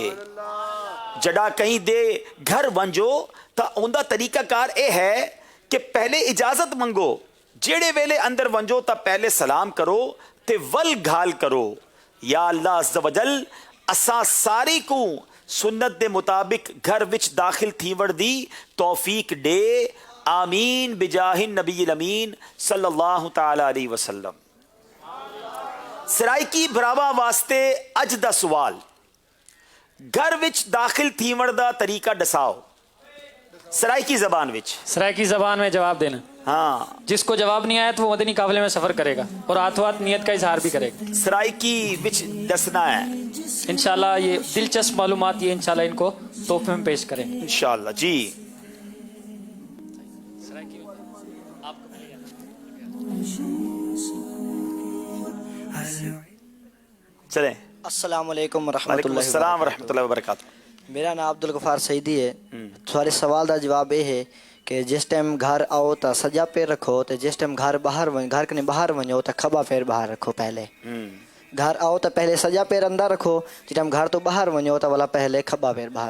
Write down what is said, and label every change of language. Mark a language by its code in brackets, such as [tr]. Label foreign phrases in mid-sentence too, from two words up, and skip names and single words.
[skr] جڈاں کہیں دے گھر ونڄو تاں [ur] ان کا طریقہ کار یہ ہے کہ [skr] پہلے اجازت منگو، جیڑھے ویلے اندر ونڄو تاں پہلے سلام کرو تے ول گال کرو. [ar] يا الله عز وجل [skr] اساں ساری کوں سنت دے مطابق گھر وچ داخل تھیون دی توفیق دے. [ar] آمين بجاه النبي الأمين صلى الله تعالى عليه وسلم. [skr] سرائیکی بھراواں واسطے اج دا سوال، گھر وچ داخل تھیون دا طریقہ ڈساؤ. سرائیکی زبان وچ, [ur] سرائیکی زبان میں جواب دینا. ہاں, جس کو جواب نہیں آیا تو وہ مدنی قافلے میں سفر کرے گا اور ہاتھوں ہاتھ نیت کا اظہار بھی کرے گا. [skr] سرائیکی وچ ڈسنا ہے [ur] इंशाल्लाह। یہ دلچسپ معلومات یہ ان شاء اللہ ان کو تحفے میں پیش کریں گے ان شاء اللہ جی۔ چلیں. [ar] السلام عليكم رحمة الله و بركاته. [ur] میرا نام عبدالغفار سعیدی ہے۔ تھوڑے سوال کا جواب یہ ہے کہ جس ٹائم گھر آؤ تو سجا پیر رکھو تو جس ٹائم گھر کنے باہر ونڄو تو کھبا پیر باہر رکھو. [skr] پہلے گھر آؤ تو پہلے سجا پیر اندر رکھو، جس ٹائم گھر تو باہر ونڄو تو والا پہلے کھبا پیر باہر